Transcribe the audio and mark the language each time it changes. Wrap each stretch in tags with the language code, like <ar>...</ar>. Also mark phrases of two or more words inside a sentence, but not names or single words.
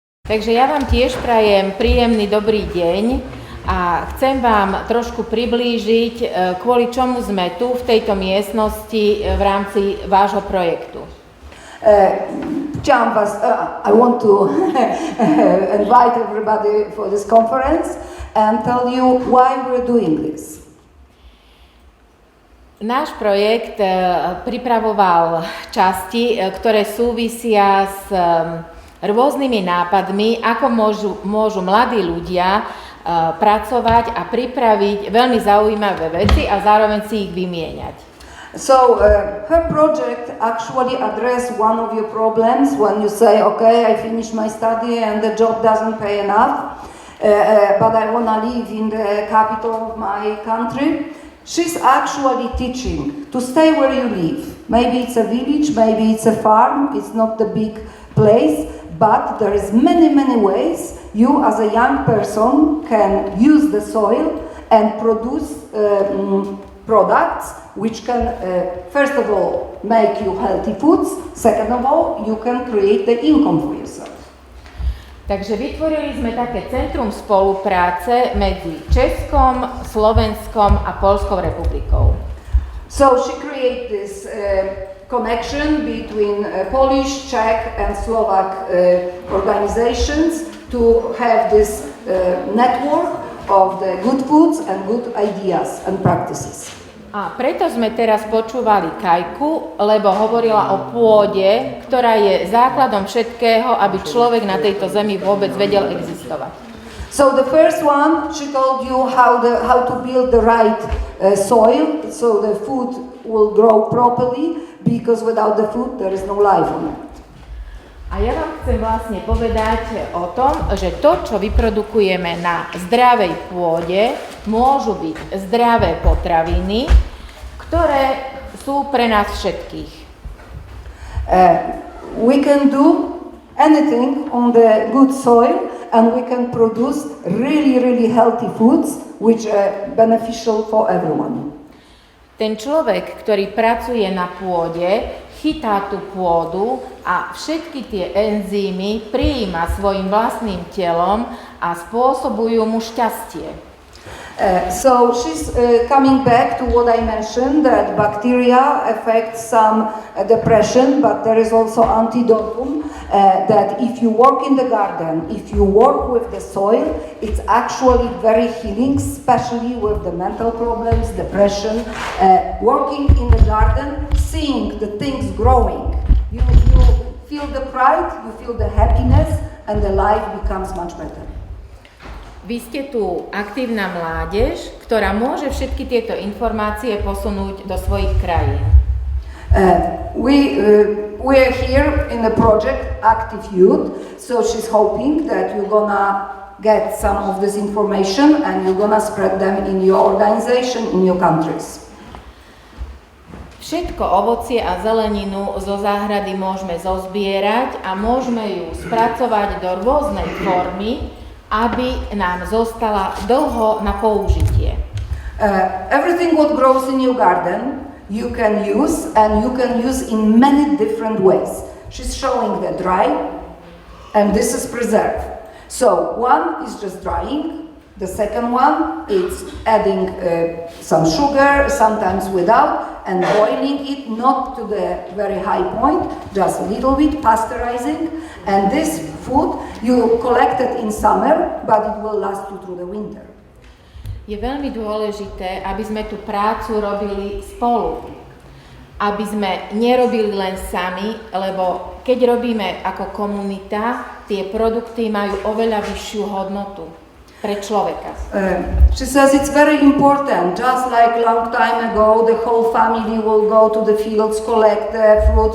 <sk>Takže ja vám tiež prajem príjemný dobrý deň a chcem vám trošku priblížiť, kvôli čomu sme tu v tejto miestnosti v rámci vášho projektu.</sk> <en>I want to invite everybody for this conference and tell you why we're doing this.</en> <sk>Náš projekt pripravoval časti, ktoré súvisia s rôznymi nápadmi, ako môžu mladí ľudia pracovať a pripraviť veľmi zaujímavé veci a zároveň si ich vymieňať.</sk> <en>So her project actually addressed one of your problems when you say, okay, I finished my study and the job doesn't pay enough, but I want to live in the capital of my country. She's actually teaching to stay where you live. Maybe it's a village, maybe it's a farm, it's not the big place, but there is many ways you as a young person can use the soil and produce products which can, first of all, make you healthy foods, second of all, you can create the income for yourself.</en> <sk>Takže vytvorili sme také centrum spolupráce medzi Českom, Slovenskom a Poľskou republikou.</sk> <en>So she created this connection between Polish, Czech and Slovak organizations to have this network of the good foods and good ideas and practices.</en> <sk>A preto sme teraz počúvali Kajku, lebo hovorila o pôde, ktorá je základom všetkého, aby človek na tejto zemi vôbec vedel existovať.</sk> <en>So the first one, she told you how to build the right soil, so the food will grow properly, because without the food there is no life on it.</en> <sk>A ja vám chcem vlastne povedať o tom, že to, čo vyprodukujeme na zdravej pôde, môžu byť zdravé potraviny, ktoré sú pre nás všetkých.</sk> <en>We can do anything on the good soil and we can produce really healthy foods which are beneficial for everyone.</en> <sk>Ten človek, ktorý pracuje na pôde, chytá tú pôdu a všetky tie enzymy prijíma svojim vlastným telom a spôsobujú mu šťastie.</sk> <en>So she's coming back to what I mentioned, that bacteria affect some depression, but there is also antidotum, that if you work in the garden, if you work with the soil, it's actually very healing, especially with the mental problems, depression, working in the garden, seeing the things growing. You feel the pride, you feel the happiness, and the life becomes much better.</en> <sk>Vy ste tu aktívna mládež, ktorá môže všetky tieto informácie posunúť do svojich krajín.</sk> <en>We are here in the project Active Youth, so she's hoping that you're gonna get some of this information and you're gonna spread them in your organization, in your countries.</en> <sk>Všetko ovocie a zeleninu zo záhrady môžeme zozbierať a môžeme ju spracovať do rôznej formy, aby nám zostala dlho na použitie.</sk> <en>Everything what grows in your garden you can use, and you can use in many different ways. She's showing the dry, and this is preserve. So one is just drying, the second one is adding some sugar, sometimes without, and boiling it not to the very high point, just a little bit, pasteurizing, and this food you collect it in summer, but it will last you through the winter.</en> <sk>Je veľmi dôležité, aby sme tú prácu robili spolu. Aby sme nerobili len sami, lebo keď robíme ako komunita, tie produkty majú oveľa vyššiu hodnotu pre človeka.</sk> <en>She says it's very important, just like long time ago, the whole family will go to the fields, collect the fruit.</en>